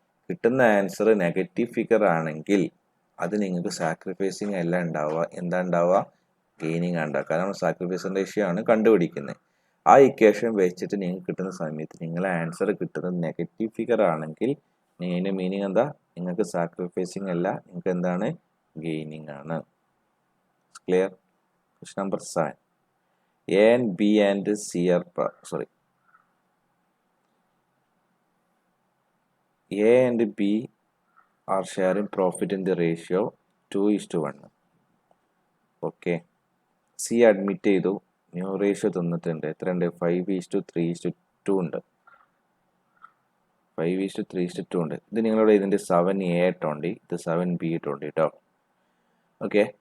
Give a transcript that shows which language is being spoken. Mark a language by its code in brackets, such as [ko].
[ml] കിട്ടുന്ന answer negative figure ആണെങ്കിൽ അത് നിങ്ങൾക്ക് സാക്രിഫൈസിങ് അല്ല ഉണ്ടാവുക, എന്താ ഉണ്ടാവുക, ഗെയിനിങ് ഉണ്ടാവുക. കാരണം സാക്രിഫൈസ് റേഷ്യോ ആണ് കണ്ടുപിടിക്കുന്നത്. ആ ഇക്വേഷൻ വെച്ചിട്ട് നിങ്ങൾക്ക് കിട്ടുന്ന സമയത്ത് നിങ്ങളെ ആൻസർ കിട്ടുന്നത് നെഗറ്റീവ് ഫിഗർ ആണെങ്കിൽ ഇതിൻ്റെ മീനിങ് എന്താ, നിങ്ങൾക്ക് സാക്രിഫൈസിങ് അല്ല, നിങ്ങൾക്ക് എന്താണ്, ഗെയിനിങ് ആണ്. Clear? Question number 7. [en] A and B and C are A and B are sharing profit in the ratio 2:1. [ml] Okay. C admit ചെയ്തു, ന്യൂ റേഷ്യോ തന്നിട്ടുണ്ട്, എത്രയുണ്ട്, 5:3:2 ഉണ്ട്, 5:3:2 ഉണ്ട്. ഇത് നിങ്ങളുടെ ഇതിൻ്റെ 7A ഇട്ടോണ്ടി, ഇത് 7B ഇട്ടോണ്ടി കേട്ടോ. ഓക്കെ.